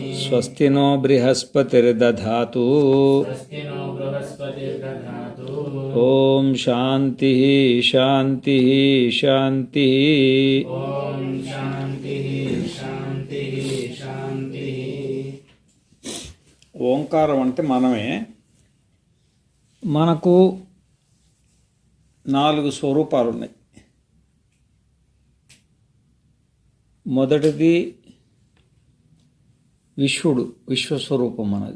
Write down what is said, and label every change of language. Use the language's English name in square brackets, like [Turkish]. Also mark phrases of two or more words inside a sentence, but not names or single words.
[Sanskrit] स्वस्ति नो बृहस्पतिर्दधातु। स्वस्ति नो बृहस्पतिर्दधातु। ॐ शान्तिः शान्तिः शान्तिः। ॐ शान्तिः शान्तिः शान्तिः। [Telugu] ఓంకారం అంటే మనమే. మనకు 4 స్వరూపాలు ఉన్నాయి. మొదటిది విశ్వడు, విశ్వస్వరూపం మనది.